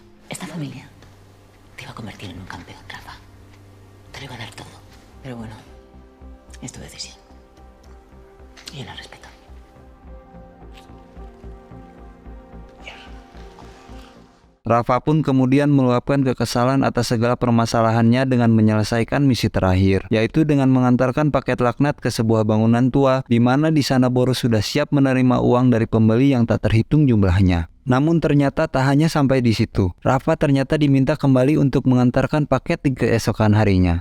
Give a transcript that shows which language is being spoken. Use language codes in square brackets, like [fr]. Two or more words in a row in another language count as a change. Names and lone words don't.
[es] Esta familia te iba a convertir en un campeón, Rafa. Te lo iba a dar todo. Pero bueno, es tu decisión. Y yo la respeto. [id] Rafa pun kemudian meluapkan kekesalan atas segala permasalahannya dengan menyelesaikan misi terakhir, yaitu dengan mengantarkan paket laknat ke sebuah bangunan tua, di mana di sana Boro sudah siap menerima uang dari pembeli yang tak terhitung jumlahnya. Namun ternyata tak hanya sampai di situ. Rafa ternyata diminta kembali untuk mengantarkan paket di keesokan harinya.